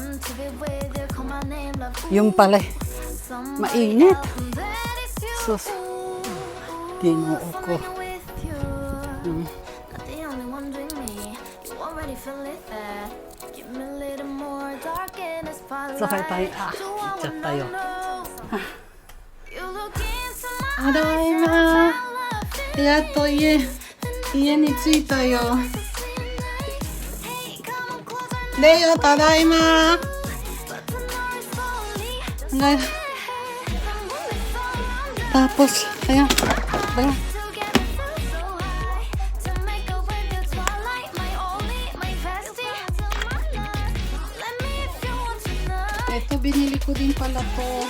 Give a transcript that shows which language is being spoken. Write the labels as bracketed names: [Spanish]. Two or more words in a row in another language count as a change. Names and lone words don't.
[Filipino] Yung pala, mainit. [Cebuano] Sus, ginoo ko. [Filipino] Sakay tayo. Chat tayo. Tadaima. [Japanese] Yatto家に着いたよ。Leo, tadaima. [Filipino] Tapos, ayan. Ayan. Ito, binili ko din pala to.